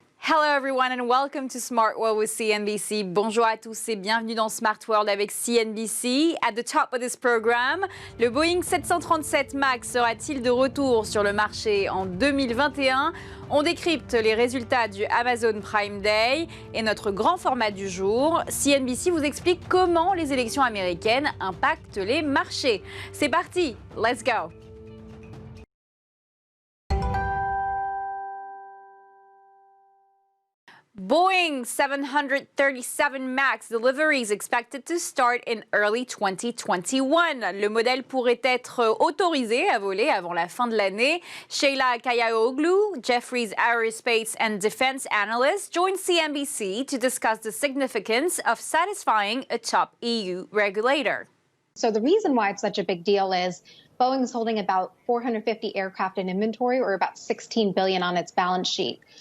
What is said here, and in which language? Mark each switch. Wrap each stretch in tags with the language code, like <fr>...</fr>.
<en>Hello everyone and welcome to Smart World with CNBC.</en> <fr>Bonjour à tous et bienvenue dans Smart World avec CNBC.</fr> <en>At the top of this program,</en> <fr>le Boeing 737 MAX sera-t-il de retour sur le marché en 2021? On décrypte les résultats du Amazon Prime Day et notre grand format du jour. CNBC vous explique comment les élections américaines impactent les marchés. C'est parti,</fr> <en>let's go! Boeing 737 MAX deliveries expected to start in early 2021.</en> <fr>Le modèle pourrait être autorisé à voler avant la fin de l'année.</fr> <en>Sheila Kayaoglu, Jefferies Aerospace and Defense Analyst, joined CNBC to discuss the significance of satisfying a top EU regulator. So the reason why it's such a big deal is Boeing is holding about 450 aircraft in inventory, or about $16 billion on its balance sheet.</en>